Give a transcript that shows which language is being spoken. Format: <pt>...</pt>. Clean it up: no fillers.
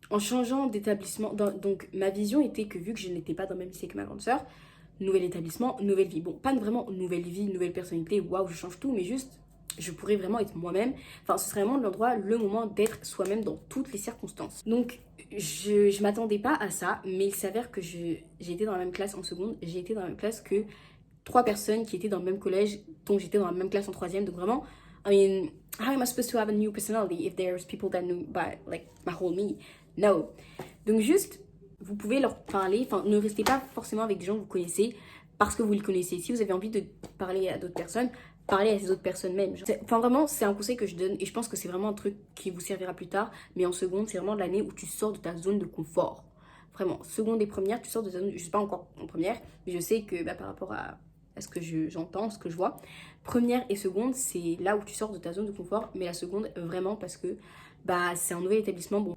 <fr>En changeant d'établissement, donc ma vision était que vu que je n'étais pas dans le même lycée que ma grande sœur, nouvel établissement, nouvelle vie. Bon, pas vraiment nouvelle vie, nouvelle personnalité, waouh, je change tout, mais juste je pourrais vraiment être moi-même. Enfin, ce serait vraiment le moment d'être soi-même dans toutes les circonstances. Donc, je m'attendais pas à ça, mais il s'avère que j'ai été dans la même classe en seconde, j'ai été dans la même classe que trois personnes qui étaient dans le même collège, dont j'étais dans la même classe en troisième. Donc vraiment,</fr> <en>I mean, how am I supposed to have a new personality if there's people that knew by like my whole me? No.</en> <fr>Donc juste, vous pouvez leur parler, enfin ne restez pas forcément avec des gens que vous connaissez parce que vous les connaissez. Si vous avez envie de parler à d'autres personnes, parlez à ces autres personnes même. Enfin vraiment, c'est un conseil que je donne et je pense que c'est vraiment un truc qui vous servira plus tard. Mais en seconde, c'est vraiment l'année où tu sors de ta zone de confort. Vraiment, seconde et première, tu sors de ta zone, je sais pas encore en première, mais je sais que par rapport à ce que j'entends, ce que je vois, première et seconde, c'est là où tu sors de ta zone de confort, mais la seconde, vraiment, parce que c'est un nouvel établissement.</fr>